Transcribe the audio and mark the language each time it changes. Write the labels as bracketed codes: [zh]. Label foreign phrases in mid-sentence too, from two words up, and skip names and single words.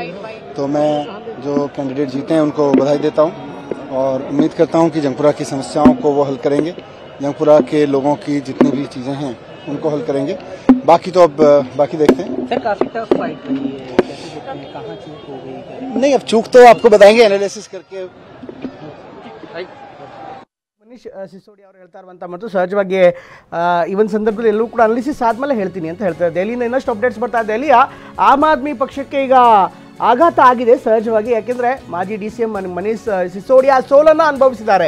[hi] तो मैं जो कैंडिडेट जीते हैं उनको बधाई देता हूं और उम्मीद करता हूं कि जंगपुरा की समस्याओं को वो हल करेंगे, जंगपुरा के लोगों की जितनी भी चीज़ें हैं उनको हल करेंगे। बाकी तो अब बाकी देखते हैं सर। काफी [en] tough fight [hi] रही है, कहाँ चूक हो गई? नहीं, अब चूक तो आपको बताएंगे एनालिसिस करके। [kn] ಮನೀಶ್ ಸಿಸೋಡಿಯಾ ಅವರು ಹೇಳ್ತಾ ಇರುವಂಥ ಮತ್ತು ಸಹಜವಾಗಿ ಈ ಒಂದು ಸಂದರ್ಭದಲ್ಲಿ ಎಲ್ಲರೂ ಕೂಡ ಅನಾಲಿಸಿಸ್ ಆದಮೇಲೆ ಹೇಳ್ತೀನಿ ಅಂತ ಹೇಳ್ತಾರೆ. ದೆಹಲಿಯಿಂದ ಇನ್ನಷ್ಟು ಅಪ್ಡೇಟ್ಸ್ ಬರ್ತಾ ಇದೆ. ದೆಹಲಿಯ ಆಮ್ ಆದ್ಮಿ ಪಕ್ಷಕ್ಕೆ ಈಗ ಆಘಾತ ಆಗಿದೆ ಸಹಜವಾಗಿ, ಯಾಕೆಂದರೆ ಮಾಜಿ DCM ಮನೀಶ್ ಸಿಸೋಡಿಯಾ ಸೋಲನ್ನು ಅನುಭವಿಸಿದ್ದಾರೆ.